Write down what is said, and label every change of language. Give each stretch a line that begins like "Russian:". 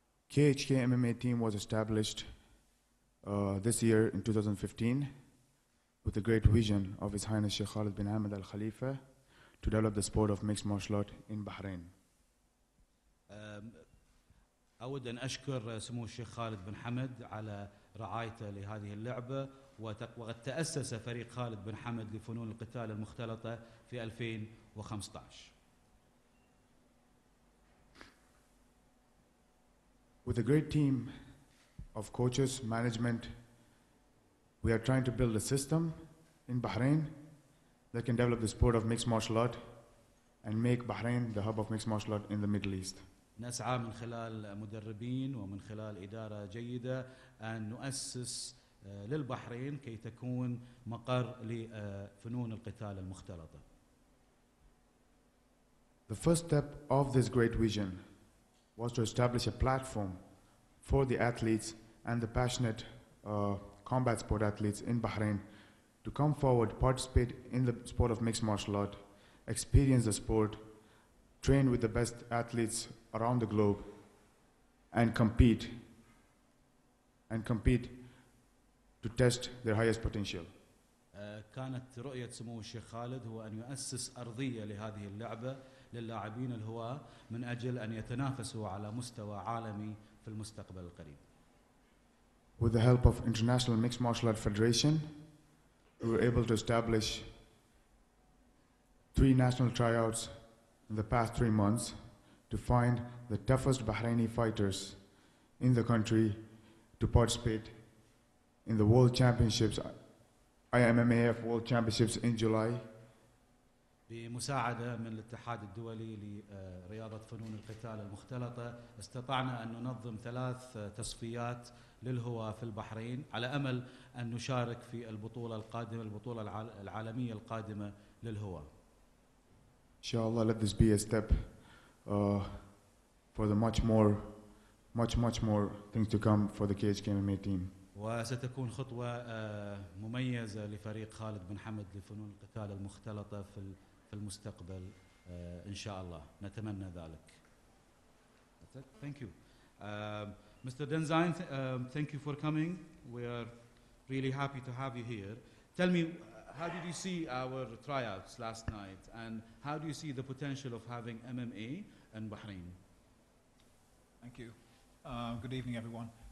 English: KHK MMA team was established this year in 2015 with the great vision of His Highness Sheikh Khalid bin Hamad Al Khalifa to develop the sport of mixed martial art in Bahrain.
Arabic: أود أن أشكر سمو الشيخ خالد بن حمد على رعايته لهذه اللعبة، وقد تأسس فريق خالد بن حمد لفنون القتال المختلطة في 2015.
English: With a great team of coaches, management, we are trying to build a system in Bahrain that can develop the sport of mixed martial art and make Bahrain the hub of mixed martial art in the Middle East.
Arabic: نسعى من خلال مدربين ومن خلال إدارة جيدة أن نؤسس للبحرين كي تكون مقر لفنون القتال المختلطة.
English: The first step of this great vision was to establish a platform for the athletes and the passionate combat sport athletes in Bahrain to come forward, participate in the sport of mixed martial art, experience the sport, train with the best athletes around the globe, and compete to test their highest potential.
Arabic: كانت رؤية سمو الشيخ خالد هو أن يؤسس أرضية لهذه اللعبة للاعبين الهواة من أجل أن يتنافسوا على مستوى عالمي في المستقبل القريب.
English: With the help of International Mixed Martial Art Federation, we were able to establish 3 national tryouts in the past 3 months to find the toughest Bahraini fighters in the country to participate in the World Championships, IMMAF World Championships in July.
Arabic: بمساعدة من الاتحاد الدولي لرياضة فنون القتال المختلطة استطعنا أن ننظم 3 تصفيات للهواة في البحرين على أمل أن نشارك في البطولة القادمة، البطولة العالمية القادمة للهواة.
English: Inshallah, let this be a step for the much more things to come for the KHK MMA team.
Arabic: وستكون خطوة مميزة لفريق خالد بن حمد لفنون القتال المختلطة في المستقبل إن شاء الله، نتمنى ذلك.
English: Thank you. Mr. Denzine, thank you for coming. We are really happy to have you here. Tell me, how did you see our tryouts last night, and how do you see the potential of having MMA in Bahrain? Thank you. Good evening, everyone.